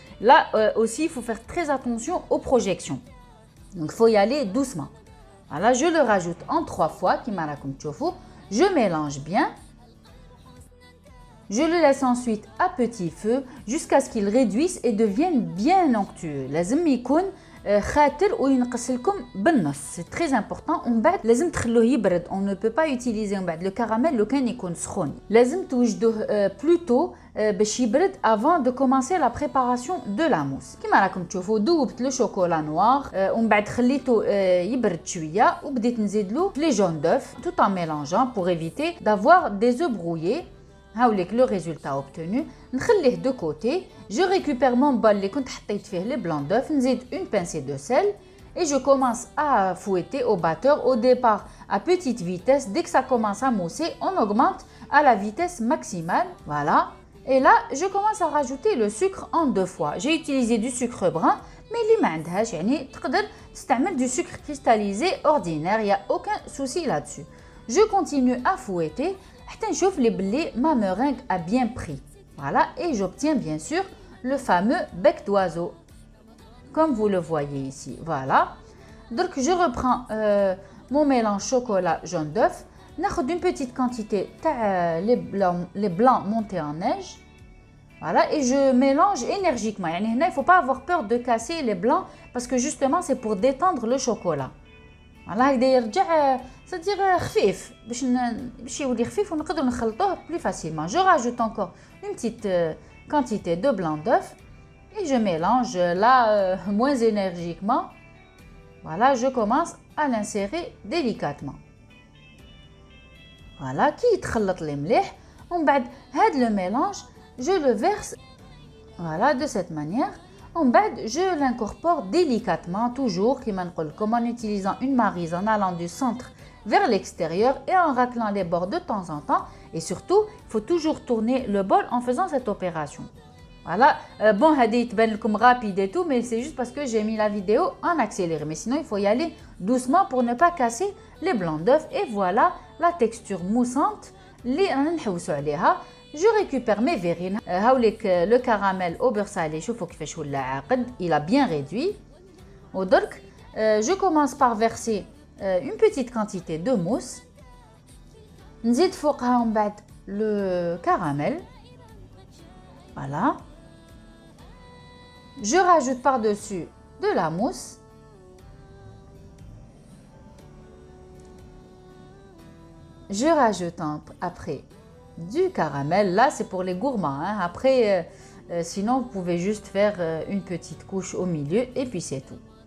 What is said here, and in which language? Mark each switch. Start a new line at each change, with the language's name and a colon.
French: Là aussi, il faut faire très attention aux projections. Donc, il faut y aller doucement. Voilà, je le rajoute en 3 fois, je mélange bien. Je le laisse ensuite à petit feu jusqu'à ce qu'il réduise et devienne bien onctueux.
Arabic: لازم يكون خاتر وينقص لكم بالنص.
French: C'est très important.
Arabic: ومن بعد لازم تخلوه يبرد.
French: On ne peut pas utiliser
Arabic: من بعد
French: le caramel
Arabic: لو كان يكون سخون. لازم توجدوه
French: plutôt
Arabic: باش يبرد
French: avant de commencer la préparation de la mousse.
Arabic: كما راكم تشوفوا ذوبت لو شوكولا نوار ومن بعد خليته يبرد شويه وبديت نزيد له
French: les jaunes d'œufs tout en mélangeant pour éviter d'avoir des œufs brouillés.
Arabic: هاوليك
French: le résultat obtenu.
Arabic: نخليه
French: de côté. Je récupère mon bol
Arabic: اللي كنت حطيت فيه
French: les blancs d'œufs.
Arabic: نزيد
French: une pincée de sel et je commence à fouetter au batteur au départ à petite vitesse. Dès que ça commence à mousser, on augmente à la vitesse maximale. Voilà. Et là, je commence à rajouter le sucre en 2 fois. J'ai utilisé du sucre brun, mais
Arabic: اللي ما عندهاش يعني تقدر تستعمل
French: du sucre cristallisé ordinaire. Il n'y a aucun souci là-dessus. Je continue à fouetter.
Arabic: حتى نشوف لي بلي
French: ma meringue a bien pris. Voilà, et j'obtiens bien sûr le fameux bec d'oiseau comme vous le voyez ici. Voilà. Donc je reprends mon mélange chocolat jaune d'œuf.
Arabic: ناخذ
French: une petite quantité
Arabic: تاع
French: les blancs montés en neige. Voilà, et je mélange énergiquement.
Arabic: يعني هنا
French: il faut pas avoir peur de casser les blancs parce que justement c'est pour détendre le chocolat.
Arabic: Voilà, هكذا يرجع
French: c'est-à-dire
Arabic: خفيف باش يولي خفيف ونقدروا نخلطوه
French: plus facilement. Je rajoute encore une petite quantité de blanc d'œuf et je mélange là moins énergiquement. Voilà, je commence à l'insérer délicatement. Voilà,
Arabic: كي يتخلط لي مليح ومن بعد هاد
French: le mélange je le verse voilà de cette manière. Je l'incorpore délicatement, toujours comme en utilisant une maryse en allant du centre vers l'extérieur et en raclant les bords de temps en temps. Et surtout, il faut toujours tourner le bol en faisant cette opération. Voilà, bon,
Arabic: هذه تبان لكم
French: rapide et tout, mais c'est juste parce que j'ai mis la vidéo en accéléré. Mais sinon, il faut y aller doucement pour ne pas casser les blancs d'œufs. Et voilà la texture moussante
Arabic: اللي أنا نحوسوا عليها.
French: Je récupère mes verrines. Le caramel au beurre salé,
Arabic: شوفوا كيفاش ولا عاقد.
French: Il a bien réduit.
Arabic: ودرك
French: je commence par verser une petite quantité de mousse.
Arabic: نزيد فوقها من بعد le caramel.
French: Voilà. Je rajoute par-dessus de la mousse. Je rajoute après du caramel. Là, c'est pour les gourmands, hein. Après, sinon, vous pouvez juste faire une petite couche au milieu et puis c'est tout.